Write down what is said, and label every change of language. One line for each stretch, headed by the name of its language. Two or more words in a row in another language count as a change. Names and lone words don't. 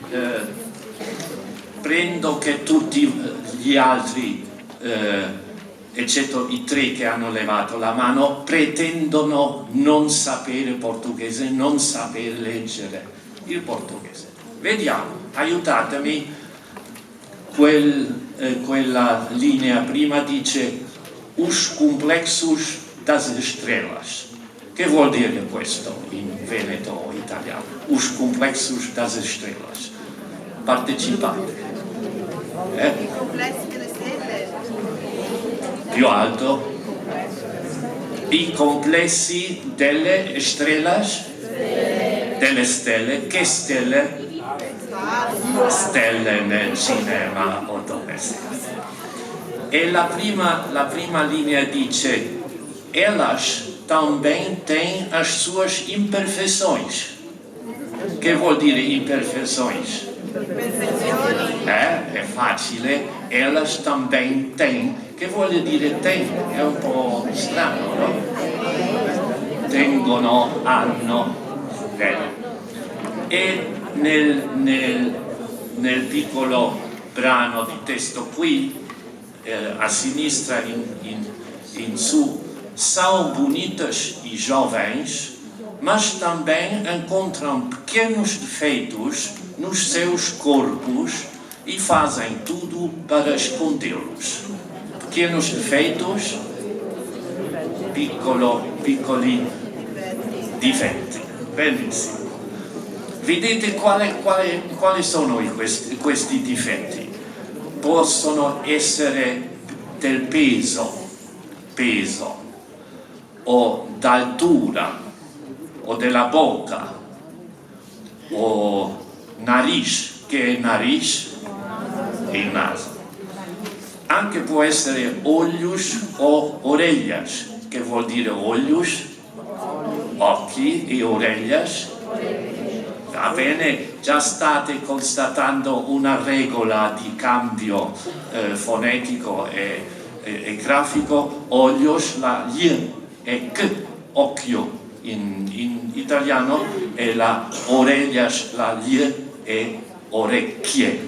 Italian: prendo che tutti gli altri, eccetto i 3 che hanno levato la mano, pretendono non sapere portoghese, non sapere leggere il portoghese. Vediamo, aiutatemi. Quella linea prima dice
Portuguese: os complexos das estrelas.
Italian: Che vuol dire questo in veneto o italiano?
Portuguese: Os complexos das estrelas.
Italian: Partecipate. I complessi delle stelle. Più alto. I complessi delle estrelas. Delle stelle. Che stelle? Stelle nel cinema o dove sia. E la prima linea dice:
Portuguese: elas também têm as suas imperfeições.
Italian: che vuol dire imperfeições? È facile,
Portuguese: elas também têm,
Italian: che vuol dire têm, è un po' strano, no? Tengono, hanno, e nel piccolo brano di testo qui, a sinistra in su,
Portuguese: são bonitas e jovens, mas também encontram pequenos defeitos nos seus corpos e fazem tudo para escondê-los. Pequenos defeitos,
Italian: piccoli difetti. Benissimo. Vedete quali sono questi difetti? Possono essere del peso o d'altura o della bocca o nariz, che è nariz e il naso. Anche può essere olhos o orelhas, che vuol dire olhos, occhi, e orelhas. Va bene, già state constatando una regola di cambio fonetico e grafico. Olhos, la gli è k, occhio in italiano, e la orelhas, la gli è orecchie.